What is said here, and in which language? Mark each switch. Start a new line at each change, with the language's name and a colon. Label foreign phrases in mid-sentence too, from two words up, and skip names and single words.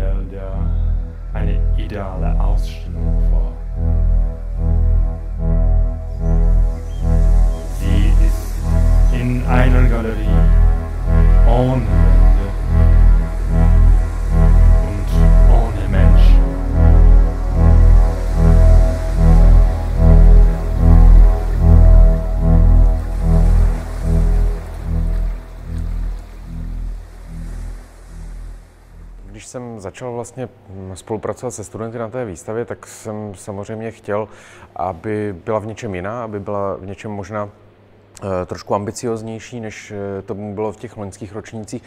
German: dir eine ideale Ausstellung vor. Sie ist in einer Galerie ohne Wände und ohne Menschen.
Czech: Když jsem začal vlastně spolupracovat se studenty na té výstavě, tak jsem samozřejmě chtěl, aby byla v něčem jiná, aby byla v něčem možná trošku ambicioznější, než to bylo v těch loňských ročnících.